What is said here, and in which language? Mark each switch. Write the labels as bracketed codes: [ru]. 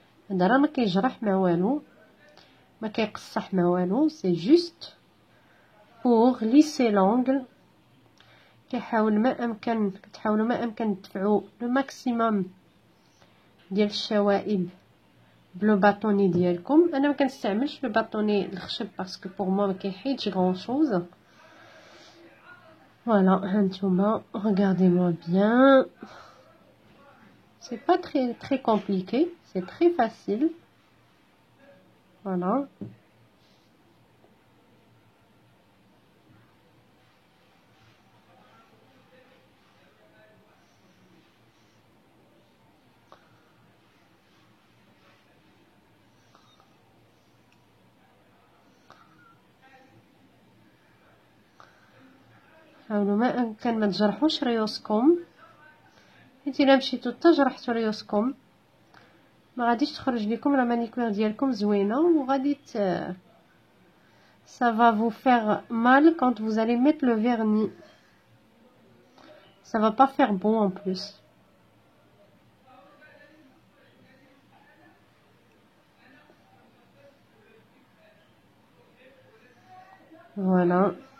[ar] هذا راه ما كيجرح ما والو، ما كيقصح ما والو، [fr] سي جوست بوغ ليسي لونغل. [ar] كتحاولوا ما امكن تدفعوا لو ماكسيموم ديال الشوائب بلو باطوني ديالكم. انا ما كنستعملش لو باطوني الخشب باسكو [fr] بوغ موا [ar] ما كيحيدش [fr] غون شوز. [ar] فوالا هانتوما [fr] regardez moi bien, c'est pas très compliqué, c'est très facile. Voilà. [ar] حاولوا ما امكن ما تجرحوش ريوسكم، حيت الا مشيتو حتى جرحتو ريوسكم ما غاديش تخرج لكم لا مانيكير ديالكم زوينه، وغادي [fr] ça va vous faire mal quand vous allez mettre le vernis. Ça va pas faire bon en plus. Voilà.